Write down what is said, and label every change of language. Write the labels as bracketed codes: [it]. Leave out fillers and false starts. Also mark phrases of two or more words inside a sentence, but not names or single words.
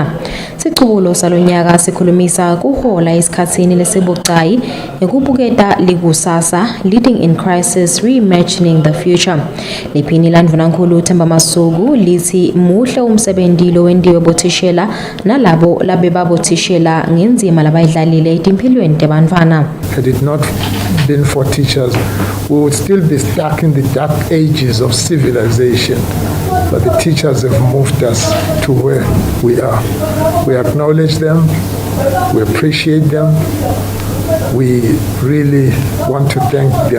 [ss] Sicubulo salonyaka sikhulumisa kuhola isikhatsini lesibucayi ekubuketa likusasa Leading in Crisis Reimagining the Future. Liphini landvunankulu Themba Masuku lithi muhle umsebenzi lo wendiwe bothishela nalabo labe babothishela ngenzima labayidlalile etimpilweni tebantfwana. [en] Had it not been for teachers, we would still be stuck in the dark ages of civilization. But the teachers have moved us to where we are. We acknowledge them, we appreciate them, we really want to thank them.